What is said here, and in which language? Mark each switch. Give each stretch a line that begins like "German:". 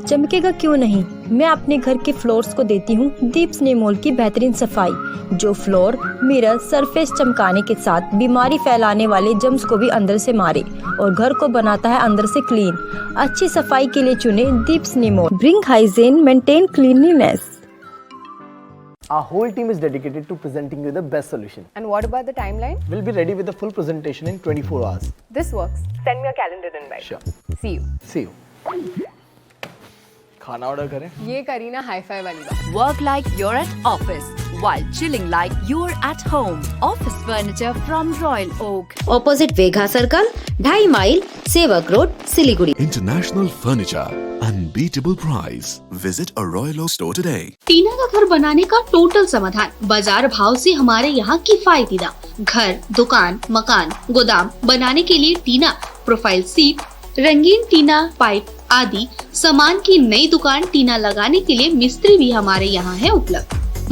Hindi: चमकेगा क्यों नहीं, मैं अपने घर के फ्लोर्स को देती हूँ दीप स्नेमोल की बेहतरीन सफाई, जो फ्लोर मिरर सरफेस चमकाने के साथ बीमारी फैलाने वाले जर्म्स को भी अंदर से मारे और घर को बनाता है अंदर से क्लीन। अच्छी सफाई के लिए चुने दीप स्नेमोल।
English: Bring hygiene, maintain cleanliness. Our whole team is dedicated to presenting you the best solution. And what about the timeline? We'll be ready with the full presentation in 24 hours. This works. Send me a calendar invite. Sure. See you. See you.
Hindi: खाना order करें? ये करी ना hi-fi वाली बात।
English: Work like you're at office while chilling like you're at home. Office furniture from Royal Oak. Opposite Vegha Circle, 2.5 mile, Sevak Road, Siliguri. International Furniture, unbeatable price. Visit a Royal Oak store today.
Hindi: टीना का घर बनाने का total समाधान बाजार भाव से हमारे यहाँ किफायती दाम। घर, दुकान, मकान, गोदाम बनाने के लिए टीना, प्रोफाइल सीट, रंगीन टीना, पाइप आदि सामान की नई दुकान टीना लगाने के लिए मिस्त्री भी हमारे यहाँ है उपलब्ध।